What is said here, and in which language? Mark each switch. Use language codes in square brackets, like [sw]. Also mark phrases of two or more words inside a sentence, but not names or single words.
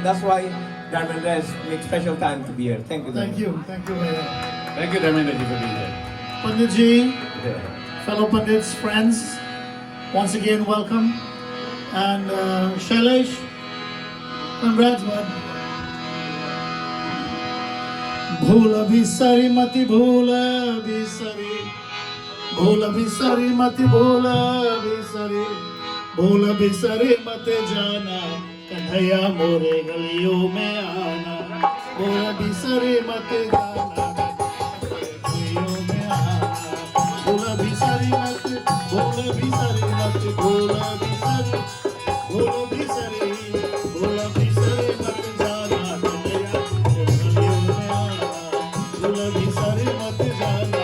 [en] That's why Dharmendra has make special time to be here. Thank you. Thank you. Bhaiya. Thank you, Dharmendra ji, for being here. Panditji, fellow Pandits, friends, once again welcome. And Shailesh, congrats, bud. [hi] भोला बिसरी मति भोला बिसरी. भोला बिसरी मति भोला बिसरी. भोला बिसरी मति जाना. कन्हैया मोरे गलियों में आना. भोला बिसरी मति जाना. गलियों में आना. भोला बिसरी मति। भोला बिसरी मति. भोला बिसरी। भोला बिसरी। भोला बिसरी मति जाना. कन्हैया मोरे गलियों में आना. भोला बिसरी मति जाना.